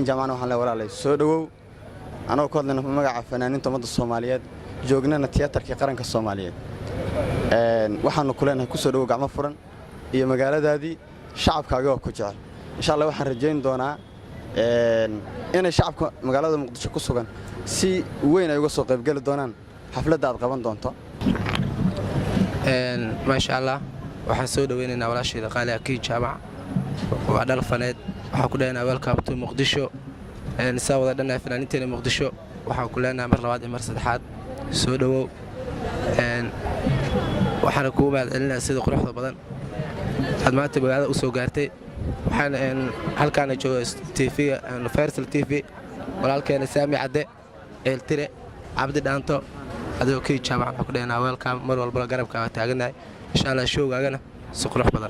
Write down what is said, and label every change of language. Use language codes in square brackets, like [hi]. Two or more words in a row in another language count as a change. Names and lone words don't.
[so] Jaamacna waxaan leeyahay walaalay soo dhawow anoo ku hadlayna magaca fanaaniinta ummadda Soomaaliyeed joognana tiyaatarka qaranka Soomaaliyeed waxaanu ku leenahay ku soo dhawow gacmo furan iyo magaaladaadii shacabkaaga oo ku jecel [ar] إن شاء الله [so] waxaan rajayn doonaa inay shacabka magaalada Muqdisho ku sugan si weyn ay uga soo qayb gali doonaan xafladda aad qaban doonto [ar] ما شاء الله [so] waxaan soo dhaweynaynaa walaashayda qaali Kiin Jaamac waa dhal faneed waxaan ku leenahay [en] welcome to [so] Muqdisho saa wada dhanaa fanaaniinteena Muqdisho waxaan ku leenahay mar labaad iyo mar saddexaad soo dhawow waxaan ku mahadcelinayaa sida quruxda badan aad maanta magaalada u soo gaartay waxaan halkaan joogo TV Universal TV walaalkeena Saami Cadde Eeltire Cabdi Dhaanto adoo Kiin Jaamac waxaan ku leenahay welcome mar walba garabka taaganahay [ar] إن شاء الله [so] showgaagana si qurux badan